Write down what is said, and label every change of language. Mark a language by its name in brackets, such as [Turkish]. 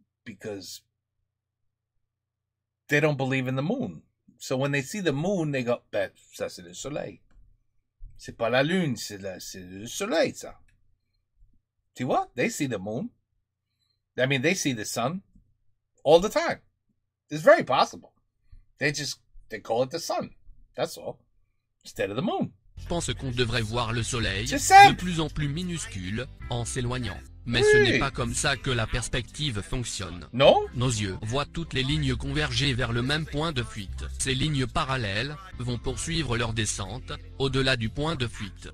[English] Because they don't believe in the moon. So when they see the moon, they go, [French] ben, ça c'est le soleil. C'est pas la lune, c'est le soleil, ça. Tu vois? [English] They see the moon. I mean, they see the sun all the time. It's very possible. They call it the sun. That's all. Instead of the moon. [French] pense qu'on devrait voir le soleil C'est simple. de plus en plus minuscule en s'éloignant. Mais Oui. ce n'est pas comme ça que la perspective fonctionne. Non? Nos yeux voient toutes les lignes converger vers le même point de fuite. Ces lignes parallèles vont poursuivre leur descente au-delà du point de fuite.